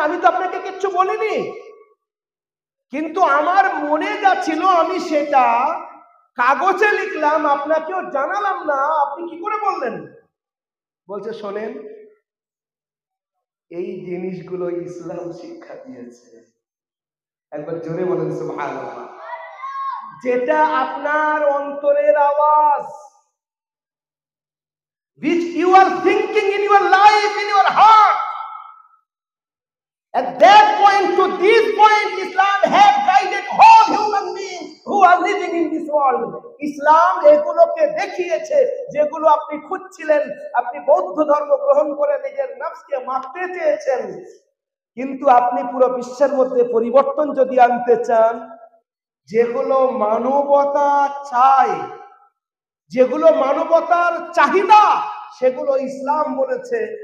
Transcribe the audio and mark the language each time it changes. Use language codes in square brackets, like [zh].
[bn] আমি তো আপনাকে কিচ্ছু বলিনি, কিন্তু আমার মনে যা ছিল আমি সেটা কাগজে লিখলাম, আপনাকেও জানালাম না, আপনি কি করে বললেন? বলছে শোনেন, এই জিনিসগুলো ইসলাম শিক্ষা দিয়েছে। একবার জোরে বলেন সুবহানাল্লাহ। যেটা আপনার অন্তরের আওয়াজ, [en] which you are thinking in your life, in your heart, at that point to this point Islam has guided all human beings who are living in this world. Islam [bn] এগুলোকে জগৎকে দেখিয়েছে, যেগুলো আপনি খুঁজছিলেন। আপনি বৌদ্ধ ধর্ম গ্রহণ করে নিজের নফসকে মারতে চেয়েছেন, কিন্তু আপনি পুরো বিশ্বের মধ্যে পরিবর্তন যদি আনতে চান, যেগুলো মানবতা চায়, যেগুলো মানবতার চাহিদা, সেগুলো ইসলাম বলেছে।